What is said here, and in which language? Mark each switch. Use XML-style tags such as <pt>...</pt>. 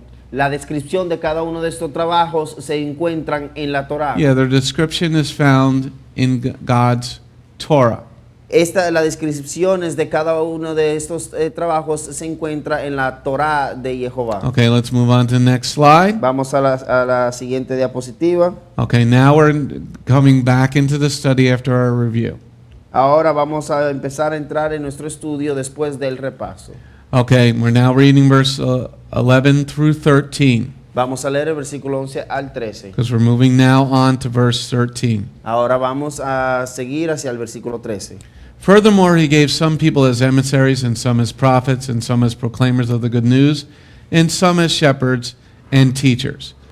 <es>la descripción de cada uno de estos trabajos se encuentran en la Torá.</es> <en>Yeah, their description is found in God's Torah.</en> <es>Las descripciones de cada uno de estos trabajos se encuentra en la Torá de Jehová.</es> <en>Okay, let's move on to the next slide.</en> <es>Vamos a la siguiente diapositiva.</es> <en>Okay, now we're coming back into the study after our review.</en> <es>Ahora vamos a empezar a entrar en nuestro estudio después del repaso.</es> <en>Okay, we're now reading verse 11 through 13</en> <es>Vamos a leer el versículo 11 al 13.</es> <en>because we're moving now on to verse 13.</en> <es>Ahora vamos a seguir hacia el versículo 13.</es> <en>Furthermore, he gave some people as emissaries, and some as prophets, and some as proclaimers of the good news, and some as shepherds and teachers.</en>